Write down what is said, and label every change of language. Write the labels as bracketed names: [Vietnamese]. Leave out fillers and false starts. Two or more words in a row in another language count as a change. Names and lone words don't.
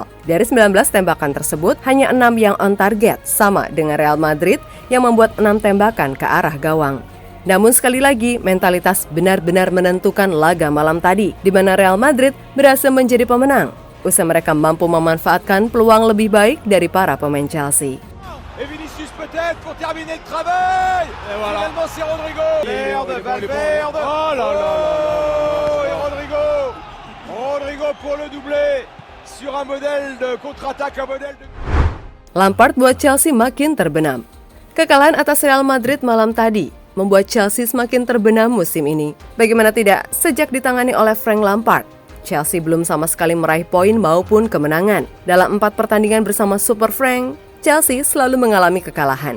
[Indonesian] Dari 19 tembakan tersebut, hanya 6 yang [English] on target, [Indonesian] sama dengan Real Madrid yang membuat 6 tembakan ke arah gawang. Namun sekali lagi, mentalitas benar-benar menentukan laga malam tadi, di mana Real Madrid berhasil menjadi pemenang, usai mereka mampu memanfaatkan peluang lebih baik dari para pemain Chelsea. [French] Et Vinicius peut-être pour terminer le travail. Et voilà. Finalement c'est Rodrigo. Merde, Valverde. Oh là là là là. Et Rodrigo pour le doublé sur un modèle de contre-attaque, un modèle de... [Indonesian] Lampard buat Chelsea makin terbenam. Kekalahan atas Real Madrid malam tadi membuat Chelsea semakin terbenam musim ini. Bagaimana tidak, sejak ditangani oleh Frank Lampard, Chelsea belum sama sekali meraih poin maupun kemenangan. Dalam 4 pertandingan bersama Super Frank, Chelsea selalu mengalami kekalahan.